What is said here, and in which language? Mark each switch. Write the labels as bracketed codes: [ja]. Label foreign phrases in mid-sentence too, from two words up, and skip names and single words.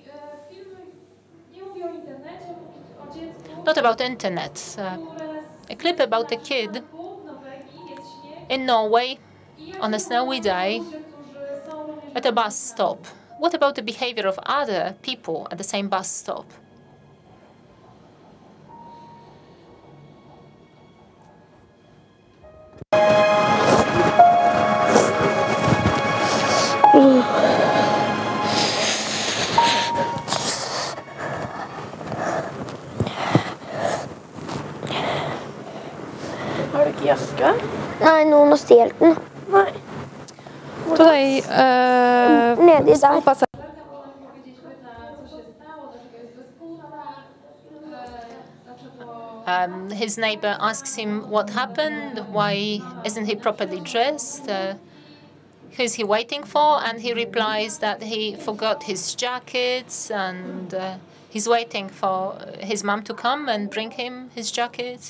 [en] Not about internet. A clip about a kid in Norway on a snowy day at a bus stop. What about the behavior of other people at the same bus stop? [no] Har du ikke jakke? Nei, noen har stjålet den. Nei. Tutaj nedi der. [en] His neighbor asks him what happened, why isn't he properly dressed, who's he waiting for, and he replies that he forgot his jacket and he's waiting for his mom to come and bring him his jacket.